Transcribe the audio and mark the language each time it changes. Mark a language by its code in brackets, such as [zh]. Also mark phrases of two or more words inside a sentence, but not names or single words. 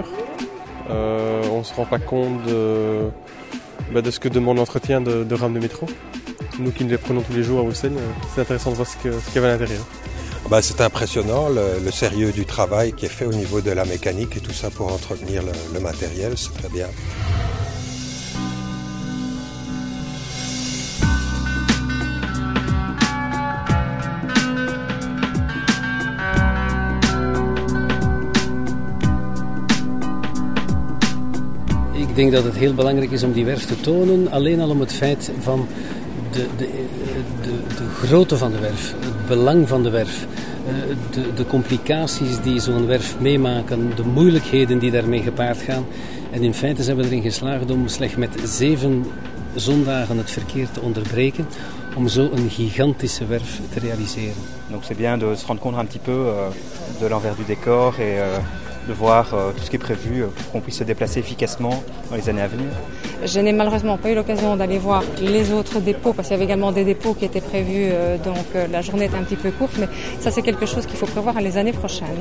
[fr] On ne se rend pas compte de ce que demande l'entretien de rames de métro. Nous qui nous les prenons tous les jours à Bruxelles, c'est intéressant de voir ce qu'il y avait à l'intérieur. C'est impressionnant le sérieux du travail qui est fait au niveau de la mécanique et tout ça pour entretenir le matériel, c'est très bien. [nl] Ik denk dat het heel belangrijk is om die werf te tonen, alleen al om het feit van de grootte van de werf, het belang van de werf, de complicaties die zo'n werf meemaken, de moeilijkheden die daarmee gepaard gaan. En in feite zijn we erin geslaagd om slechts met 7 zondagen het verkeer te onderbreken, om zo een gigantische werf te realiseren. [fr] Donc c'est bien de se rendre compte un petit peu de l'envers du décor et de voir tout ce qui est prévu pour qu'on puisse se déplacer efficacement dans les années à venir. Je n'ai malheureusement pas eu l'occasion d'aller voir les autres dépôts parce qu'il y avait également des dépôts qui étaient prévus, donc la journée était un petit peu courte, mais ça c'est quelque chose qu'il faut prévoir les années prochaines.